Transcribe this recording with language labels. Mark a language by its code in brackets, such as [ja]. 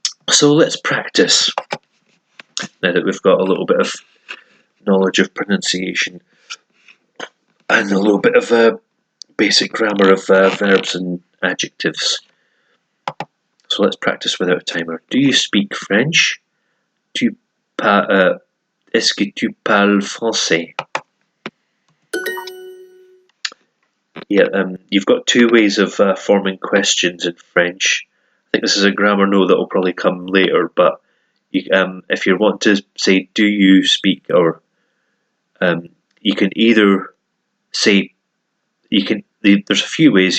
[en] So let's practice, now that we've got a little bit of knowledge of pronunciation and a little bit of basic grammar of verbs and adjectives. So let's practice without a timer. Do you speak French? [fr] Est-ce que tu parles français? [en] Yeah, you've got two ways of forming questions in French. I think this is a grammar note that will probably come later, but if you want to say, do you speak, or you can either say, there's a few ways.